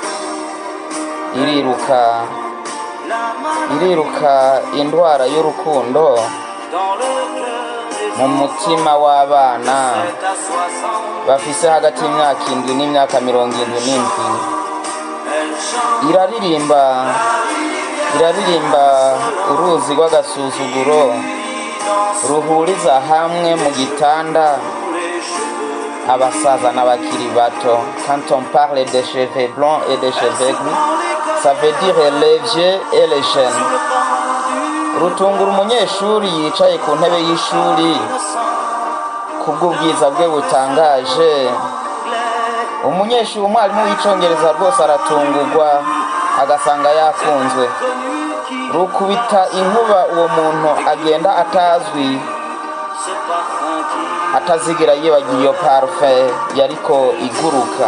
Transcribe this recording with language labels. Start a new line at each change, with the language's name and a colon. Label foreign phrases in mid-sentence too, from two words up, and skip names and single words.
Rundi: Iriruka indwara y'urukundo mu mutima w'abana bafise hagati y'imyaka 7 n'imyaka 77. Iraririmba uruzi rw'agasuzuguro ruhuriza hamwe mu gitanda abasaza n'abakiri bato.
French: Quand on parle de cheveux blancs et de cheveux gris, ça veut dire les vieux et les jeunes.
Rundi: Rutungura umunyeshuri yicaye ku ntebe y'ishuri kubw'ubwiza bwe butangaje. Umunyeshuri umwarimu w'icongereza rwose aratungurwa agasanga yakunzwe. Rukubita inkuba uwo muntu agenda atazwi, atazigira yibagiye iyo parufe yariko iguruka.